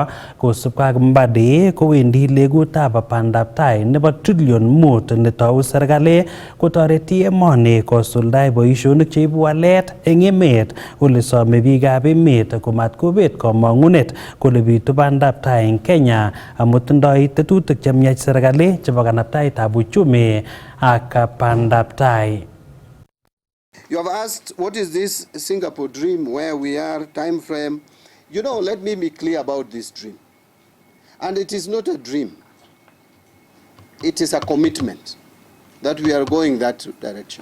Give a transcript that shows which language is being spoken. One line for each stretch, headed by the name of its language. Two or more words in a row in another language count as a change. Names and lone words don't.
Kalenjin: Kosubkei ak Mbadi kowendi legutab bandab tai nebo trillion 5 netou serikali kotoreti emoni kosuldae boisionik cheibu walet eng emet, ole some biikab emet komatkobet komong'unet kole bitu bandab tai eng Kenya amu tindoi tetutik chemiach serikali chebo kanaptaetab uchumi ak bandab tai.
English: You have asked, what is this Singapore dream, where we are, time frame? You know, let me be clear about this dream. And it is not a dream. It is a commitment that we are going that direction.